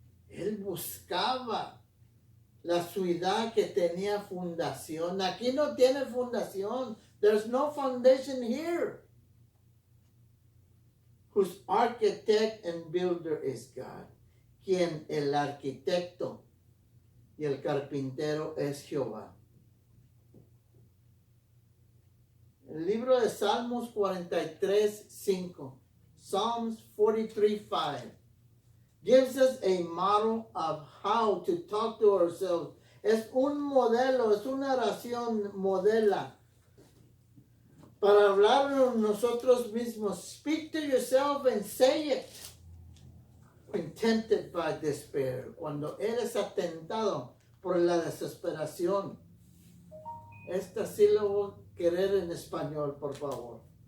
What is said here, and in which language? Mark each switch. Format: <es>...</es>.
<es>Él buscaba la ciudad que tenía fundación. Aquí no tiene fundación.</es> <en>There's no foundation here. Whose architect and builder is God.</en> <es>Quien el arquitecto y el carpintero es Jehová. El libro de Salmos 43:5, Psalms 43:5, gives us a model of how to talk to ourselves. Es un modelo, es una oración modela para hablarnos nosotros mismos.</es> <en>Speak to yourself and say it. When tempted by despair,</en> <es>cuando eres atentado por la desesperación. Esta sí lo voy a querer en español, por favor.</es>